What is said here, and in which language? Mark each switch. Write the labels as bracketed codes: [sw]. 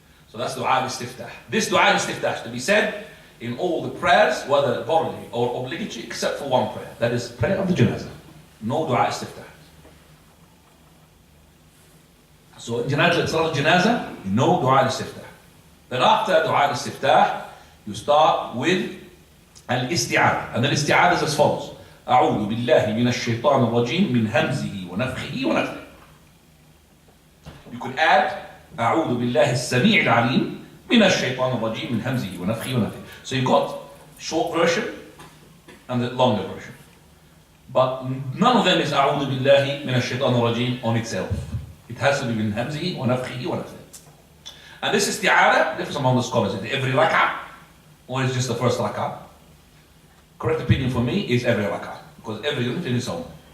[en] So that's Dua al-Istiftah. This Dua al-Istiftah is to be said in all the prayers, whether voluntary or obligatory, except for one prayer. That is prayer of the janazah. No Dua al-Istiftah. So in Salat al-Janazah, no Dua al-Istiftah. Then after Dua al-Istiftah, you start with al-Isti'adha. And the Isti'adha is as follows. [ar] أعوذ بالله من الشيطان الرجيم من همزه ونفخه ونفخه. [en] You could add [ar] أعوذ بالله السميع العليم من الشيطان الرجيم من همزه ونفخه ونفخه. [en] So you got short version and the longer version. But none of them is [ar] أعوذ بالله من الشيطان الرجيم [en] on itself. It has to be [ar] من همزه ونفخه ونفخه. [en] And this isti'adha differs among the scholars. Is it every rak'ah or is it just the first rak'ah? Correct opinion for me is every rak'ah, because every unit in its own.